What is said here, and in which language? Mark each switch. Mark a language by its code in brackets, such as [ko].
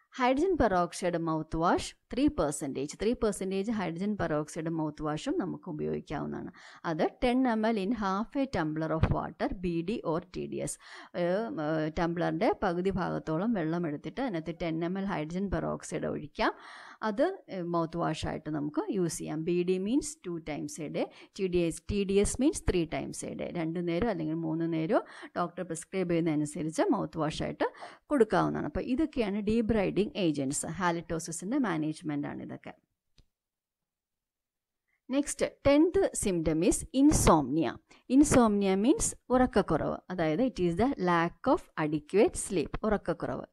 [ml] Hydrogen peroxide mouth wash 3% hydrogen peroxide mouth വാഷും നമുക്ക് ഉപയോഗിക്കാവുന്നതാണ്. [en] അത് 10 ml in half a tumbler of water BD or TDS. [ml] ടംബ്ലറിൻ്റെ പകുതി ഭാഗത്തോളം വെള്ളം എടുത്തിട്ട് അതിനകത്ത് 10 ml ഹൈഡ്രജൻ പെറോക്സൈഡ് ഒഴിക്കാം. അത് മൗത്ത് വാഷായിട്ട് നമുക്ക് യൂസ് ചെയ്യാം. [en] BD means 2 times a day, TDS means 3 times a day. [ml] 2 നേരം അല്ലെങ്കിൽ 3 നേരമോ ഡോക്ടർ പ്രിസ്ക്രൈബ് ചെയ്യുന്നതനുസരിച്ച് മൗത്ത് വാഷായിട്ട് കൊടുക്കാവുന്നതാണ്. അപ്പോൾ ഇതൊക്കെയാണ് ഡീബ്രൈഡിങ് ഏജൻറ്റ്സ്. ഹാലിറ്റോസിസിൻ്റെ മാനേജ്മെൻ്റ് ആണ് ഇതൊക്കെ. [en] Next 10th symptom is insomnia. Insomnia means [ml] ഉറക്കക്കുറവ്, അതായത് [en] It is the lack of adequate sleep, ഉറക്കക്കുറവ്.